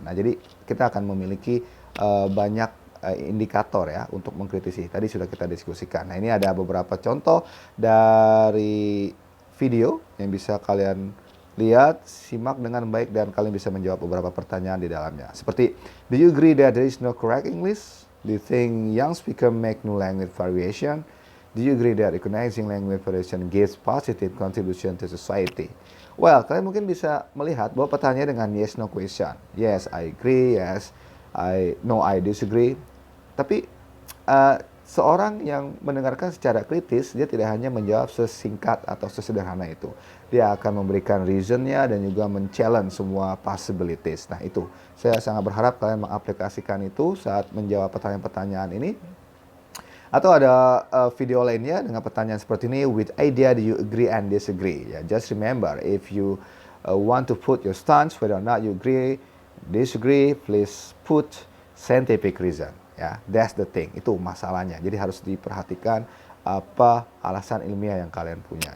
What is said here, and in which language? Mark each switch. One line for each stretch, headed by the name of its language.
Indonesian: Nah, jadi kita akan memiliki banyak indikator ya untuk mengkritisi. Tadi sudah kita diskusikan. Nah, ini ada beberapa contoh dari video yang bisa kalian lihat, simak dengan baik dan kalian bisa menjawab beberapa pertanyaan di dalamnya.
English: Seperti, do you agree that there is no correct English? Do you think young speaker make new language variation? Do you agree that recognizing language variation gives positive contribution to society?
Indonesian: Well, kalian mungkin bisa melihat bahwa pertanyaannya dengan yes no question.
English: Yes, I agree. Yes, I disagree.
Indonesian: Tapi seorang yang mendengarkan secara kritis, dia tidak hanya menjawab sesingkat atau sesederhana itu. Dia akan memberikan reasonnya dan juga men-challenge semua possibilities. Nah, itu saya sangat berharap kalian mengaplikasikan itu saat menjawab pertanyaan-pertanyaan ini. Atau ada video lainnya dengan pertanyaan seperti ini,
English: with idea do you agree and disagree? Ya, just remember, if you want to put your stance whether or not you agree, disagree, please put scientific reason. Ya, that's the thing.
Indonesian: Itu masalahnya. Jadi harus diperhatikan apa alasan ilmiah yang kalian punya.